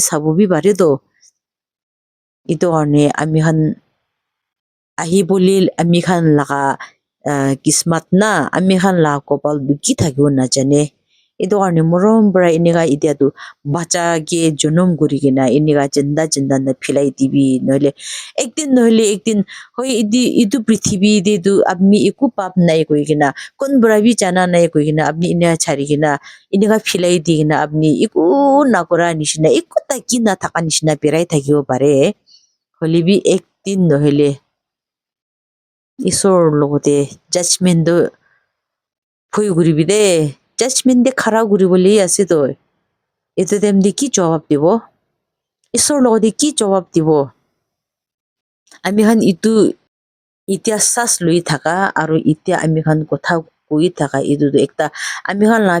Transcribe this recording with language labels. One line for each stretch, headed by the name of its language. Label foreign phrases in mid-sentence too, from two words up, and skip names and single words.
Naga Pidgin: sabo bi pare do itu karne ami khan ahi bolil ami khan laga kismat na ami khan la kopal du ki thakibo na jane itu karne morom bra iniga idia tu bacha ge jonum guri gina iniga jinda na philai dibi noile ekdin hoi itu prithibi de du apni iku pap nai koi gina kon bra bi chana nai koi gina apni inia chari gina iniga philai di gina apni iku nakora nishina iku taki na thaka nishina perai thakibo pare holibi ekdin noile isor logote judgment do phoi guribi de judgment de khara guriboli ase to etu dem de ki jawab dibo isor logode ki jawab dibo ami khan itu itia sas lui thaka aro itia ami khan kotha koi thaka itu du ekta ami khan la